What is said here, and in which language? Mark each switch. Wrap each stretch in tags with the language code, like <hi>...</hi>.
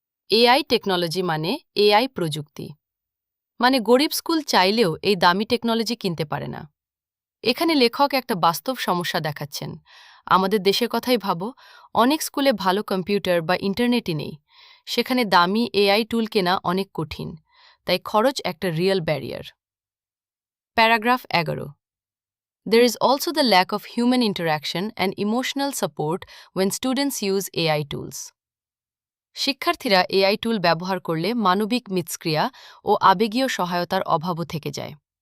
<bn>AI technology মানে AI প্রযুক্তি। মানে গরিব স্কুল চাইলেও এই দামি টেকনোলজি কিনতে পারে না। এখানে লেখক একটা বাস্তব সমস্যা দেখাচ্ছেন। আমাদের দেশের কথাই ভাবো, অনেক স্কুলে ভালো কম্পিউটার বা ইন্টারনেটই নেই, সেখানে দামি এআই টুল কেনা অনেক কঠিন, তাই খরচ একটা real barrier. Paragraph 11.</bn> <en>There is also the lack of human interaction and emotional support when students use AI tools.</en> <bn>শিক্ষার্থীরা এআই টুল ব্যবহার করলে মানবিক মিথস্ক্রিয়া ও আবেগীয় সহায়তার অভাবও থেকে যায়।</bn>